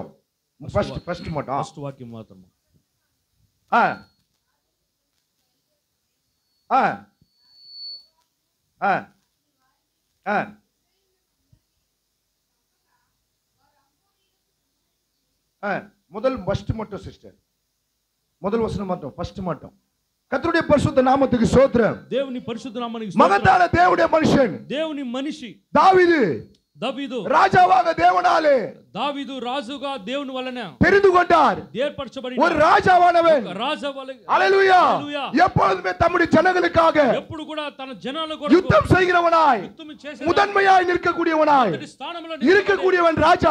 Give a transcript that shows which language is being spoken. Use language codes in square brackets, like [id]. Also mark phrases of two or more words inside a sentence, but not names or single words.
[ta] ஃபர்ஸ்ட் மட்டும். [te] ఫస్ట్ వాక్యం మాత్రం. [ta] முதல் ஃபர்ஸ்ட் மட்டும் சிஸ்டர். முதல் வசனம் மட்டும். ஃபர்ஸ்ட் மட்டும். கர்த்தருடைய பரிசுத்த நாமத்துக்கு ஸ்தோத்திரம். [te] దేవుని పరిశుద్ధ నామానికి స్తోత్రం. [ta] மகத்தான தேவனுடைய மனுஷன் [te] దేవుని మనిషి దావీదు దావీదు [ta] ராஜாவாக தேவனாலே [te] దావీదు రాజుగా దేవుని వలన [ta] தெரிந்து கொண்டார். [te] ఏర్పరచబడి [ta] ஒரு ராஜாவானவன் ஹalleluya எப்பொழுதுமே தம்முடைய ஜனங்களுக்காக [te] ఎప్పుడు కూడా తన జనాల కొరకు [ta] யுத்தம் செய்கிறவனாய் முதன்மையாய் நிற்கக்கூடியவனாய் இருக்கக்கூடியவன் ராஜா